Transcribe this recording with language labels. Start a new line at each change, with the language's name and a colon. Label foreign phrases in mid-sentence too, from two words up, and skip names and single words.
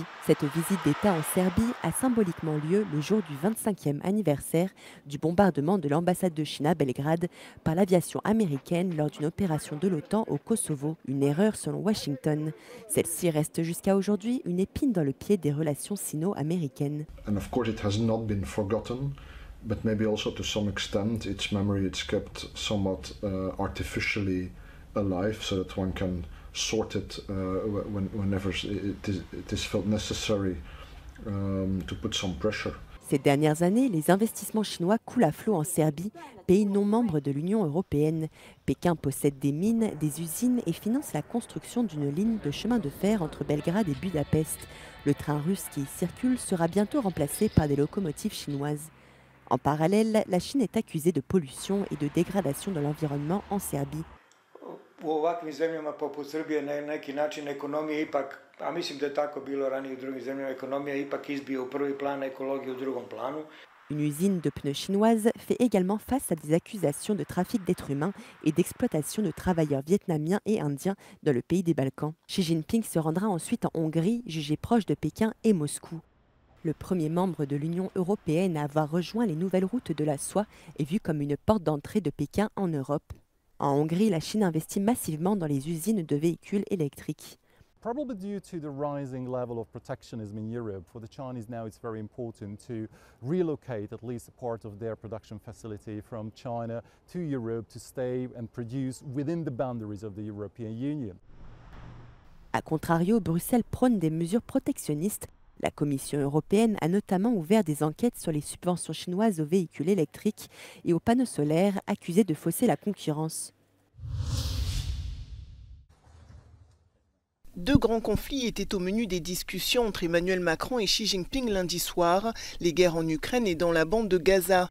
French: Cette visite d'État en Serbie a symboliquement lieu le jour du 25e anniversaire du bombardement de l'ambassade de Chine à Belgrade par l'aviation américaine lors d'une opération de l'OTAN au Kosovo, une erreur selon Washington. Celle-ci reste jusqu'à aujourd'hui une épine dans le pied des relations sino-américaines.
English: But maybe also to some extent its memory is kept somewhat artificially alive so that one can sort it whenever it is felt necessary to put some pressure.
French: Ces dernières années, les investissements chinois coulent à flot en Serbie, pays non membre de l'Union européenne. Pékin possède des mines, des usines et finance la construction d'une ligne de chemin de fer entre Belgrade et Budapest. Le train russe qui y circule sera bientôt remplacé par des locomotives chinoises. En parallèle, la Chine est accusée de pollution et de dégradation de l'environnement en Serbie.
Serbian: U ovakvim zemljama poput Srbije na neki način ekonomija ipak, a mislim da je tako bilo ranije u drugim zemljama, ekonomija ipak izbija u prvi plan, ekologija u drugom planu.
French: Une usine de pneus chinoise fait également face à des accusations de trafic d'êtres humains et d'exploitation de travailleurs vietnamiens et indiens dans le pays des Balkans. Xi Jinping se rendra ensuite en Hongrie, jugée proche de Pékin et Moscou. Le premier membre de l'Union européenne à avoir rejoint les nouvelles routes de la soie est vu comme une porte d'entrée de Pékin en Europe. En Hongrie, la Chine investit massivement dans les usines de véhicules électriques.
English: Probably due to the rising level of protectionism in Europe, for the Chinese now it's very important to relocate at least a part of their production facility from China to Europe to stay and produce within the boundaries of the European Union.
French: A contrario, Bruxelles prône des mesures protectionnistes. La Commission européenne a notamment ouvert des enquêtes sur les subventions chinoises aux véhicules électriques et aux panneaux solaires accusés de fausser la concurrence. Deux grands conflits étaient au menu des discussions entre Emmanuel Macron et Xi Jinping lundi soir, les guerres en Ukraine et dans la bande de Gaza.